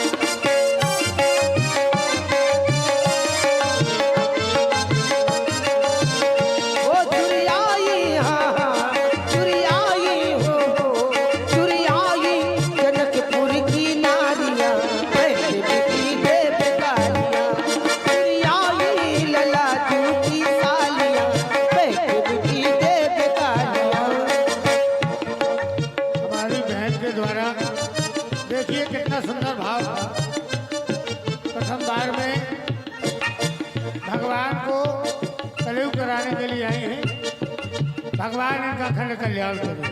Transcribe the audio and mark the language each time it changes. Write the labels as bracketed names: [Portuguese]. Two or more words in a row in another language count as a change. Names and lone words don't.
[Hindi] ओ चुरियाई, हाँ चुरियाई हो, चुरियाई जनकपुर की नारियां पेट मीठी दे बेगालियां। चुरियाई ललाजू की सालियां पेट मीठी दे बेगालियां। हमारी बहन के द्वारा देखिए कितना सुंदर भाव। प्रथम बार में भगवान को कलयु कराने के लिए आई हैं। भगवान इनका खंड कल्याण करे।